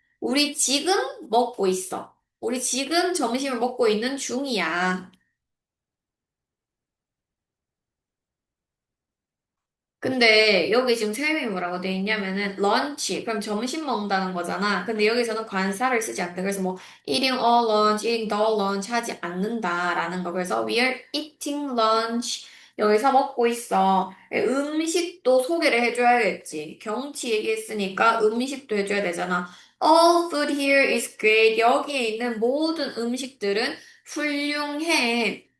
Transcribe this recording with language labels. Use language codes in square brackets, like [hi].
[ko] 우리 지금 먹고 있어. 우리 지금 점심을 먹고 있는 중이야. 근데 여기 지금 설명이 뭐라고 돼 있냐면은 런치 그럼 점심 먹는다는 거잖아. 근데 여기서는 관사를 쓰지 않대. 그래서 뭐 [en] eating a lunch, eating the lunch [ko] 하지 않는다라는 거. 그래서 [en] we are eating lunch [ko] 여기서 먹고 있어. 음식도 소개를 해줘야겠지. 경치 얘기했으니까 음식도 해줘야 되잖아. [en] All food here is great. [ko] 여기에 있는 모든 음식들은 훌륭해.